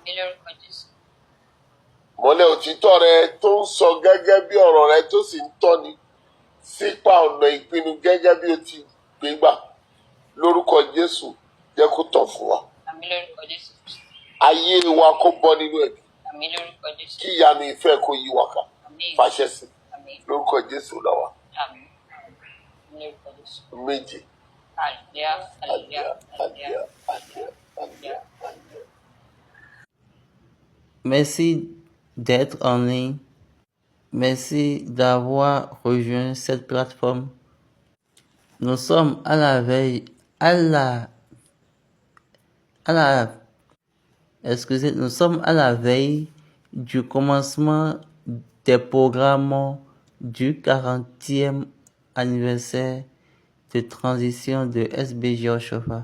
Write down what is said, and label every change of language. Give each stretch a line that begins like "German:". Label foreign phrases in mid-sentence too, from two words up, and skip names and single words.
Yoruba: mọ́lẹ̀ òtítọ́ rẹ tó ń sọ gẹ́gẹ́ bí ọ̀rọ̀ rẹ tó sì ń tọ́ni sípa ọ̀nà ìpinnu gẹ́gẹ́ bí o ti gbé gbà lórúkọ Jésù jẹ́ kó tàn fún wa ayé wa kó bọ́ nínú ẹ̀mí kí ìyanu ìfẹ́ kó yí wa ká fàṣẹ sí lórúkọ Jésù lọ́wọ́ méje.
French: Merci d'être en ligne. Merci d'avoir rejoint cette plateforme. Nous sommes à la veille, nous sommes à la veille du commencement des programmes du 40e anniversaire de transition de SBJ Oshofa.